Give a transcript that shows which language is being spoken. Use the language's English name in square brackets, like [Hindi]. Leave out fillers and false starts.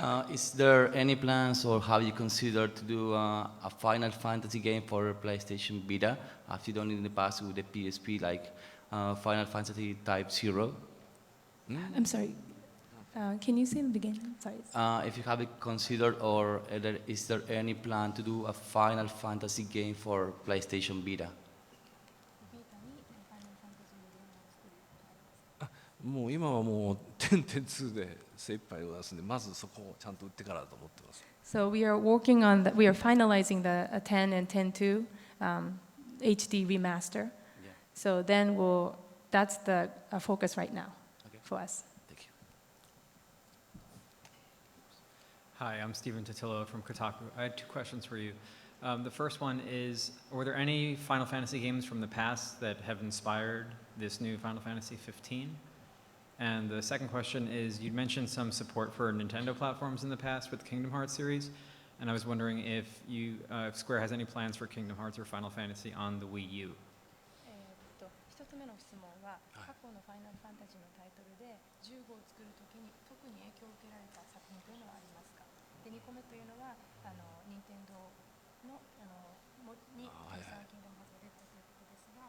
[English] Is there any plans or have you considered to do a Final Fantasy game for PlayStation Vita, as you done in the past with the PSP, like Final Fantasy Type 0? I'm sorry. Can you say it again? Sorry. If you have it considered, or is there any plan to do a Final Fantasy game for PlayStation Vita? [Japanese] もう今はもう10、2で精一杯でございますので、まずそこをちゃんと打ってからだと思ってます。 [English] So we are finalizing the 10 and 10.2 HD remaster. Yeah. So then that's the focus right now for us. Thank you. Hi, I'm Stephen Totillo from Kotaku. I had 2 questions for you. The first one is, were there any Final Fantasy games from the past that have inspired this new Final Fantasy 15? And the second question is, you'd mentioned some support for Nintendo platforms in the past with the Kingdom Hearts series, and I was wondering if if Square has any plans for Kingdom Hearts or Final Fantasy on the Wii U. [Japanese] 一つ目の質問は、過去のファイナルファンタジーのタイトルで15を作るときに特に影響を受けられた作品というのはありますか。で、2個目というのは任天堂のにはいはいキングダムハーツが出たということですが、